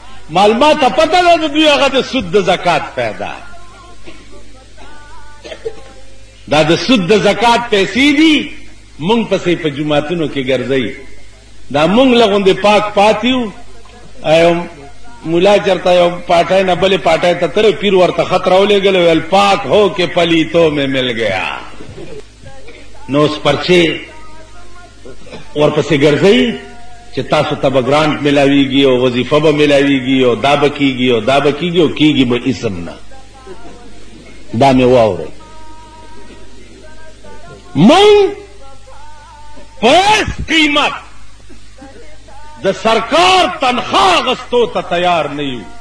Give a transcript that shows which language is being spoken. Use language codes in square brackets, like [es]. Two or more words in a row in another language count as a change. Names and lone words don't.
[ps] معلومات ته پته ده د دوی هغه د سود د زکات فایده، دا د سود د زکات پیسې دي. مونږ پسې په جوماتونو کې ګرځئ، دا مونږ له غوندې پاک پاتیو. مولا چرته یو پاټای نه بلې پاټای ته تر پیر ورته خط راولېږلو، ویل [ur] پاک ہو کہ پلیتوں میں مل گیا. [ps] نو اوس پرچې ورپسې ګرځئ چې تاسو ته به ګرانټ ملاویږي او وظیفه به ملاویږي او دا به کېږي او دا به کېږي او کېږي به اسم نه. دا مې واورئ. مونږ په هېڅ قیمت د سرکار تنخوا اخیستو ته تیار نه یو.